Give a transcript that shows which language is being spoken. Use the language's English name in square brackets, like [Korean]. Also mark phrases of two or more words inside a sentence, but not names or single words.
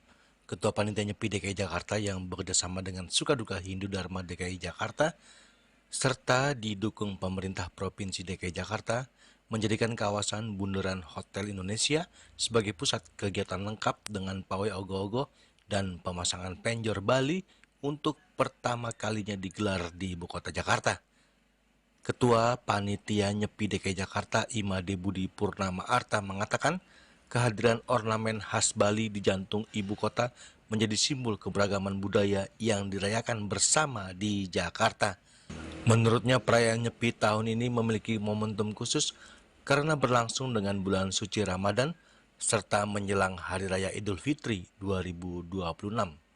[Indonesian] Ketua Panitia Nyepi DKI Jakarta yang bekerjasama dengan Sukaduka Hindu Dharma DKI Jakarta serta didukung pemerintah Provinsi DKI Jakarta menjadikan kawasan Bundaran Hotel Indonesia sebagai pusat kegiatan lengkap dengan pawai ogoh-ogoh dan pemasangan penjor Bali untuk pertama kalinya digelar di Ibu Kota Jakarta. Ketua Panitia Nyepi DKI Jakarta Imade Budi Purnama Arta mengatakan kehadiran ornamen khas Bali di jantung ibu kota menjadi simbol keberagaman budaya yang dirayakan bersama di Jakarta. Menurutnya perayaan Nyepi tahun ini memiliki momentum khusus karena berlangsung dengan bulan suci Ramadan serta menjelang Hari Raya Idul Fitri 2026.